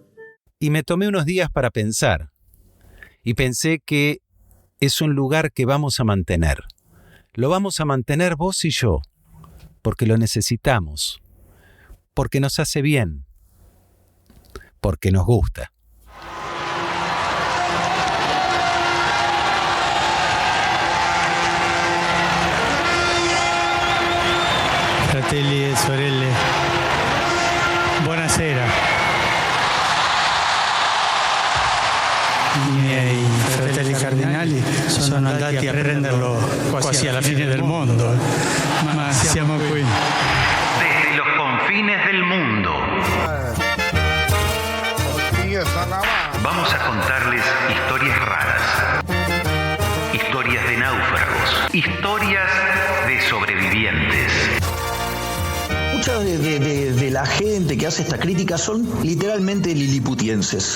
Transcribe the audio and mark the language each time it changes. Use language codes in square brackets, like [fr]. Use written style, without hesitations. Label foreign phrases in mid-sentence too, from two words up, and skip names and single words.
[es] Y me tomé unos días para pensar. Y pensé que es un lugar que vamos a mantener. Lo vamos a mantener vos y yo, porque lo necesitamos, porque nos hace bien, porque nos gusta. [it] Fratelli e sorelle, buonasera. I miei fratelli cardinali sono andati a prenderlo quasi alla fine del mondo, ma siamo qui. [es] Desde los confines del mundo. Vamos a contarles historias raras, historias de náufragos, historias de sobrevivientes. Mucha de la gente que hace esta crítica son literalmente liliputienses.